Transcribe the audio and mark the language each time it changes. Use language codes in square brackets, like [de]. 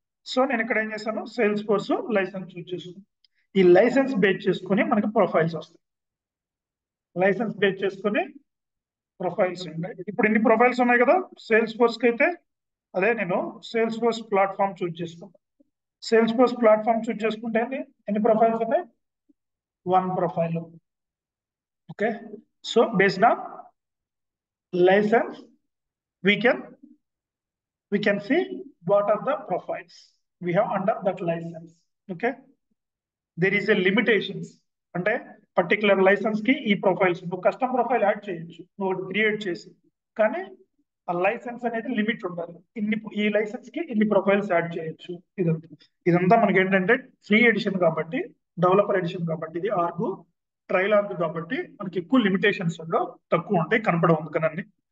[te] So నేను ఇక్కడ ఏం చేశాను, సేల్స్ ఫోర్స్ లైసెన్స్ చూస్ చేసుకున్నాను. ఈ లైసెన్స్ బేస్ చేసుకుని మనకి ప్రొఫైల్స్ వస్తాయి. లైసెన్స్ బేస్ చేసుకుని ప్రొఫైల్స్ ఉన్నాయి. ఇప్పుడు ఇన్ని ప్రొఫైల్స్ ఉన్నాయి కదా సేల్స్ ఫోర్స్ కి అయితే, అదే నేను సేల్స్ ఫోర్స్ ప్లాట్ఫామ్ చూస్ చేసుకున్నాను. సేల్స్ ఫోర్స్ ప్లాట్ఫామ్ చూస్ చేసుకుంటే ఎన్ని ప్రొఫైల్స్ ఉన్నాయి? 1 profile. [en] Okay, so based on license we can see what are the profiles we have under that license. Okay, there is a limitations. [te] అంటే particular licence కి ఈ profiles, నువ్వు custom profile add చేయొచ్చు నువ్వు create చేసి, కానీ ఆ లైసెన్స్ అనేది లిమిట్ ఉండాలి. ఈ లైసెన్స్ కి ఇన్ని ప్రొఫైల్స్ యాడ్ చేయొచ్చు. ఇదంతా మనకి ఏంటంటే ఫ్రీ ఎడిషన్ కాబట్టి, డెవలపర్ ఎడిషన్ కాబట్టి, ఇది ఆర్గ్ ట్రయల్ ఆర్గ్ కాబట్టి మనకి ఎక్కువ లిమిటేషన్స్ ఉండవు, తక్కువ ఉంటాయి, కనపడవు అందుకని.